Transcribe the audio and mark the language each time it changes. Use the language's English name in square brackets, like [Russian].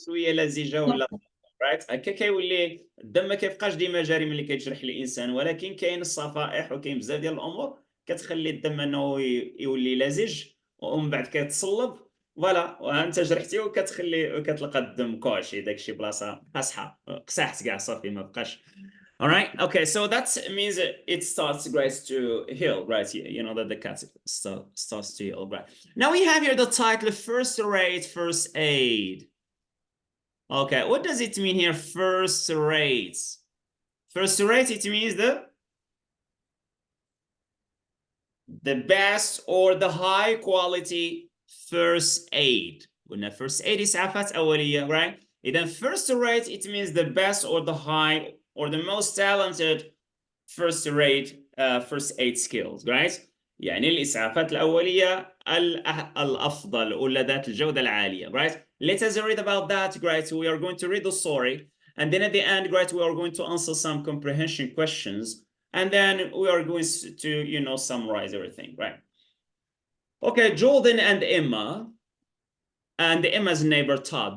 [Arabic] شويه لزجه ولا رايت هكا كيولي الدم ما كيبقاش ديما جاري ملي كيتجرح الانسان، ولكن كاين الصفائح وكاين بزاف ديال الامور كتخلي الدم انه يولي لزج ومن بعد كيتصلب. فوالا وانت جرحتي وكتلقى الدم كوشي داكشي بلاصه قاصحه قسحت كاع صافي ما بقاش. [English] All right. Okay. So that means it starts, right, to heal, right? You know that the cat starts to heal, right? Now we have here the title, first rate, first aid. Okay. What does it mean here? First rate. First rate, it means the best or the high quality first aid. [Arabic] قلنا [English] first aid [Arabic] إسعافات أولية, [English] right? [Arabic] إذا [English] first rate, it means the best or the high or the most talented first rate first aid skills, right? [Arabic] يعني الإسعافات الأولية الأفضل ولا ذات الجودة العالية, right? [English] Let us read about that, right? We are going to read the story, and then at the end, right, we are going to answer some comprehension questions, and then we are going to, summarize everything, right? Okay, Jordan and Emma, and Emma's neighbor Todd.